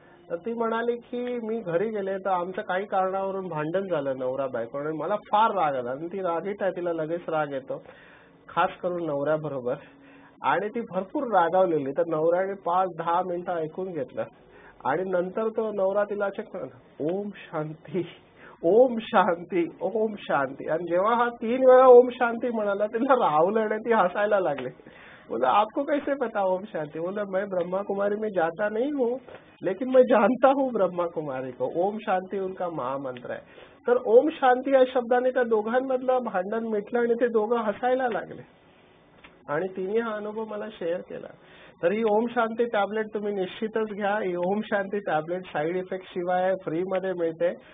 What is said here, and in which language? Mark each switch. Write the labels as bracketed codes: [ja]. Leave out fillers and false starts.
[mr] तर ती म्हणाली की मी घरी गेले तर आमचं काही कारणावरून भांडण झालं नवरा बायको आणि मला फार राग आला आणि ती रागीट आहे तिला लगेच राग येतो खास करून नवऱ्याबरोबर आणि ती भरपूर रागावलेली. तर नवऱ्याने 5-10 मिनिटं ऐकून घेतलं आणि नंतर तो नवरा तिला चेक म्हणाला ओम शांती ओम शांती ओम शांती. आणि जेव्हा हा 3 वेळा ओम शांती म्हणाला तिला राहवलं आणि ती हसायला लागली. [hi] बोला आपको कैसे पता ओम शांति. बोला मैं ब्रह्मा कुमारी में जाता नहीं हूँ लेकिन मैं जानता हूँ ब्रह्मा कुमारी को. [mr] ओम शांती उनका महामंत्र आहे. तर ओम शांती या शब्दाने त्या दोघांमधलं भांडण मिटलं आणि ते दोघं हसायला लागले आणि तिने हा अनुभव मला शेअर केला. तर ही ओम शांती टॅबलेट तुम्ही निश्चितच घ्या. ही Om Shanti tablet side effect शिवाय फ्री मध्ये मिळते.